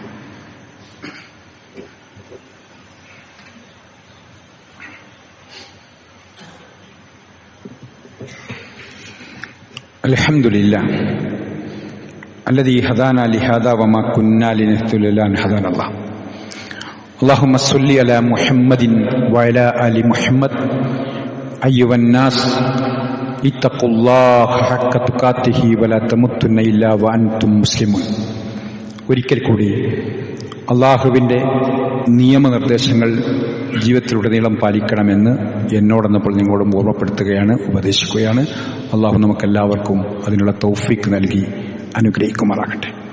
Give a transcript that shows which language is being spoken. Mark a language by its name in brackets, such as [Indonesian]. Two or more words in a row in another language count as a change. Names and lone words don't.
[Arabic] الحمد لله الذي هدانا لهذا وما كنا لنهتدي لولا أن هدانا الله. اللهم صل على محمد وعلى آل محمد أيها الناس اتقوا الله حق تقاته ولا تموتن إلا وأنتم مسلمون. [Malayalam] ഒരിക്കൽ കൂടി അള്ളാഹുവിൻ്റെ നിയമനിർദ്ദേശങ്ങൾ ജീവിതത്തിലുടനീളം പാലിക്കണമെന്ന് എന്നോടെന്നപ്പോൾ നിങ്ങളോടും ഓർമ്മപ്പെടുത്തുകയാണ്, ഉപദേശിക്കുകയാണ്. അള്ളാഹു നമുക്കെല്ലാവർക്കും അതിനുള്ള തൗഫീക്ക് നൽകി അനുഗ്രഹിക്കുമാറാകട്ടെ.